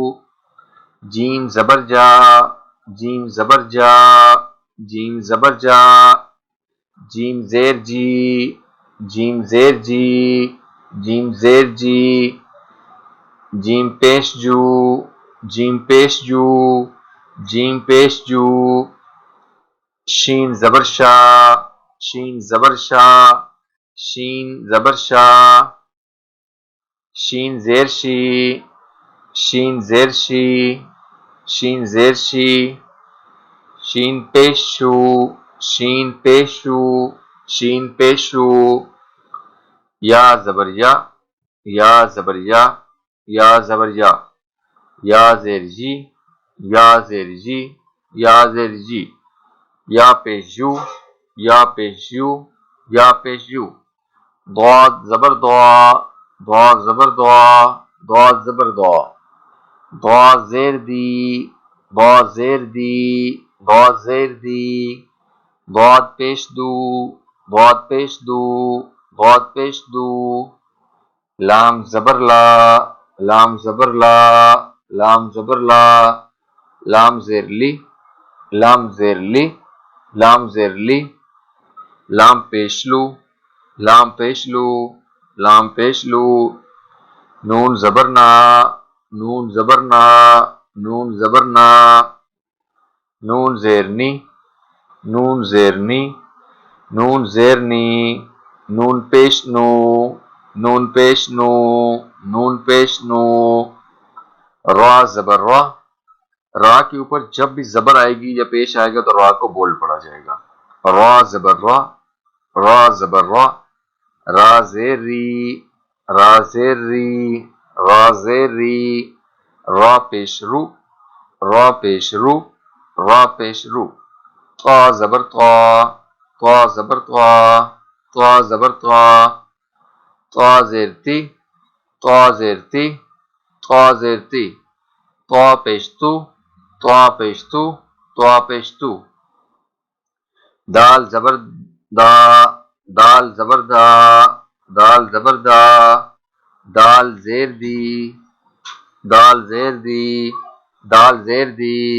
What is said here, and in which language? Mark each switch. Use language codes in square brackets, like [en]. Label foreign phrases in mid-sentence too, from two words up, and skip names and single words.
[ur] جیم زبر جا، جیم زبر جا، جیم زبر جا، جیم زیر جی، جیم زیر جی، جیم زیر جی، جیم پیش جو، جیم پیش جو، جیم پیش جو، شین زبر شا، شین زبر شا، شین زبر شا، شین زیر شی، شین زیر شی، شین زیر شی، شین پیش شو، شین پیش شو، شین پیش شو، یا زبر یا، یا زبر یا، یا زبر یا، یا زیر جی، یا زیر جی، یا زیر جی، یا پیش یو، یا پیش یو، یا پیش یو، ضاد زبر دعا، ضاد زبر دعا، ضاد زبر دعا، ضاد زیر دی، با زیر دی، با زیر دی، ضاد پیش دو، ضاد پیش دو، ضاد پیش دو، لام زبر لا، لام زبر لا، لام زبر لا، لام زیر لی، لام زیر لی، لام زیر لی، لام پیش لو، لام پیش لو، لام پیش لو، نون زبر نا، نون زبر نا، نون زبر نا، نون زیر نی، نون زیر نی، نون زیر نی، نون پیش نو، نون پیش نو، نون پیش نو، را زبر را، را کے اوپر جب بھی زبر آئے گی یا پیش آئے گا تو را کو بول پڑا جائے گا. را زبر را، را زبر را، را زیر ری، را زیر ری، را زیر ری، را پیش رو، را پیش رو، را پیش رو، طا زبر طا، طا زبر طا، طا زبر طا، طا زیر تی، طا زیر تی، طا زیر تی، طا پیش تو، طا پیش تو، طا پیش تو، دال زبر دا، دال زبر دا، دال زبر دا، دال زیر دی، دال زیر دی، دال زیر دی،